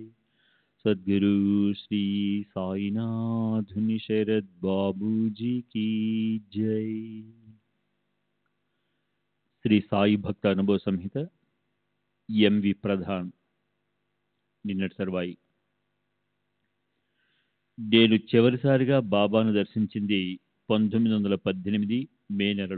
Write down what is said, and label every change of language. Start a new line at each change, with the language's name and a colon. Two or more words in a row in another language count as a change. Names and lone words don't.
Hindi: सद्गुरु श्री साईनाथ शरद बाबू जी की जय।
Telugu: శ్రీ సాయి భక్త అనుభవ సంహిత ఎంవి ప్రధాన్. నిన్నటి సర్వాయి. నేను చివరిసారిగా బాబాను దర్శించింది 1918 మే నెలలో.